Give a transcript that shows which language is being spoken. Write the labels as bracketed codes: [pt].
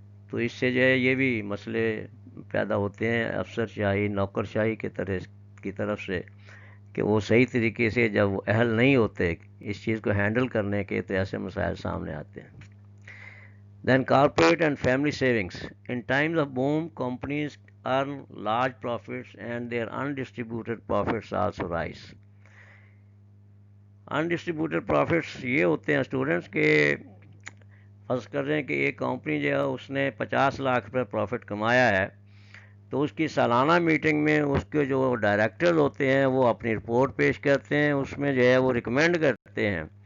[ur] تو اس سے جو ہے یہ بھی مسئلے پیدا ہوتے ہیں افسر شاہی، نوکر شاہی کی طرف سے، کہ وہ صحیح طریقے سے جب وہ اہل نہیں ہوتے اس چیز کو ہینڈل کرنے کے، تو ایسے مسائل سامنے آتے ہیں۔ [en] Then corporate and family savings. In times of boom, companies earn large profits and their undistributed profits also rise. [ur] Undistributed profits یہ ہوتے ہیں اسٹوڈنٹس کے، فرض کر رہے ہیں کہ ایک کمپنی جو ہے اس نے 50 لاکھ روپے پروفٹ کمایا ہے، تو اس کی سالانہ میٹنگ میں اس کے جو ڈائریکٹر ہوتے ہیں وہ اپنی رپورٹ پیش کرتے ہیں، اس میں جو ہے وہ ریکمینڈ کرتے ہیں